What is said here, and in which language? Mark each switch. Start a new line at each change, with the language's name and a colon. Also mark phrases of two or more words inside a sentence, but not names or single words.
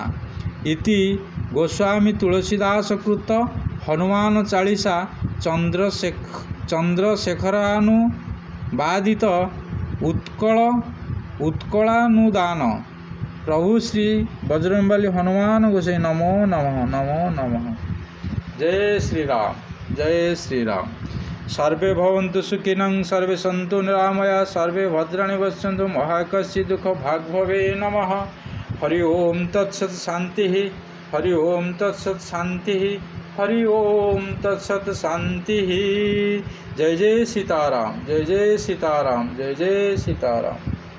Sanskrit: इति गोस्वामी तुलसीदास कृत हनुमान 40 चंद्रशेखरानुवादित उत्कलानुदान।
Hindi: प्रभु श्री बजरंगबली हनुमान गोसाई नमो नमः नमो नमः। जय श्री राम जय श्री राम।
Sanskrit: सर्वे भवन्तु सुखिनः सर्वे सन्तु निरामया सर्वे भद्राणि पश्यन्तु मा कश्चित् दुःख भाग् भवेत्। नमः। हरि ओम तत्सत् शांति। हरि ओम तत्सत् शांति। हरि ओम तत्सत् शांति।
Hindi: जय जय सीताराम जय जय सीताराम जय जय सीताराम।